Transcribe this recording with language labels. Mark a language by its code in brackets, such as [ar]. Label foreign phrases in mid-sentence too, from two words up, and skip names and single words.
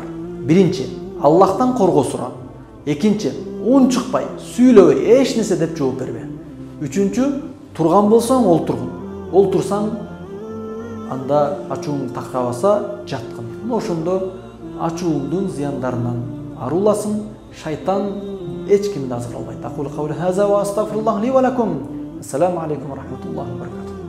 [ky] Биринчи, Аллахтан коргоо сура. Экинчи, ун чыкпай, сүйлөбөй, эч нерсе деп жооп бербе. Үчүнчү, турган болсоң олтургун. Олтурсаң, анда ачууң такрабаса, жаткын. Ошондо ачууңдун зыяндарынан арыласың, шайтан эч кимди азгыра албайт. [ar] أقول قولي هذا وأستغفر الله لي ولكم. السلام عليكم ورحمة الله وبركاته.